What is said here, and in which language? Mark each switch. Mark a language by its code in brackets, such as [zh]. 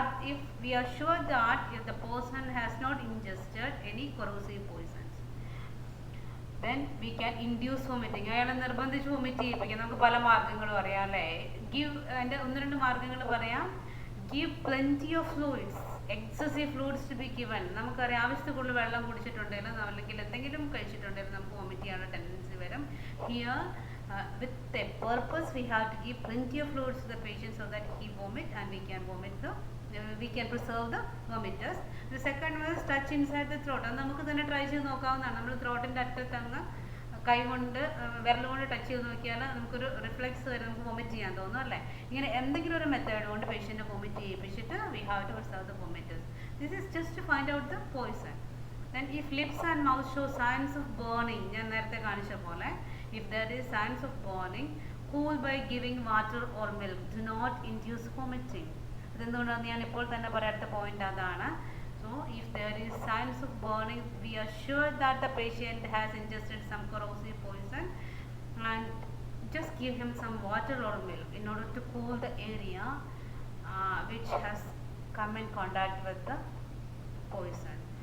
[en] If we are sure that if the person has not ingested any corrosive poisons, then we can induce vomiting. [ml] അയാളെ നിർബന്ധിച്ച് vomit ചെയ്യിപ്പിക്കാം. നമുക്ക് പല മാർഗ്ഗങ്ങളും അറിയാം അല്ലേ. ഗിവ്, അതിൻ്റെ ഒന്ന് രണ്ട് മാർഗ്ഗങ്ങൾ പറയാം. [en] Give plenty of fluids, excessive fluids to be given. [ml] നമുക്കറിയാം ആവശ്യത്തിൽ കൂടുതൽ വെള്ളം കുടിച്ചിട്ടുണ്ടെങ്കിലും അല്ലെങ്കിൽ എന്തെങ്കിലും കഴിച്ചിട്ടുണ്ടെങ്കിലും നമുക്ക് വോമിറ്റ് ചെയ്യാനുള്ള ടെൻഡൻസി വരും. [en] Here with a purpose we have to give plenty of fluids to the patient so that he vomit and we can preserve the vomiters. The second one is touch inside the throat. [ml] അത് നമുക്ക് തന്നെ try ചെയ്ത് നോക്കാവുന്നതാണ്. നമ്മൾ ത്രോട്ടിൻ്റെ അറ്റത്ത് അങ്ങ് കൈ കൊണ്ട് വിരൽ കൊണ്ട് ടച്ച് ചെയ്ത് നോക്കിയാൽ നമുക്കൊരു റിഫ്ലെക്സ് വരെ നമുക്ക് വോമിറ്റ് ചെയ്യാൻ തോന്നും അല്ലേ. ഇങ്ങനെ എന്തെങ്കിലും ഒരു മെത്തേഡ് കൊണ്ട് patient vomit ചെയ്യിപ്പിച്ചിട്ട് [en] we have to preserve the vomiters. This is just to find out the poison. Then if lips and mouth show signs of burning, [ml] ഞാൻ നേരത്തെ കാണിച്ച പോലെ, [en] if there is signs of burning, cool by giving water or milk. Do not induce vomiting. [ml] ഇതെന്തുകൊണ്ടാണ് ഞാൻ ഇപ്പോൾ തന്നെ പറയാത്ത point അതാണ്. [en] So if there is signs of burning, we are sure that the patient has ingested some corrosive poison, and just give him some water or milk in order to cool the area which has come in contact with the poison.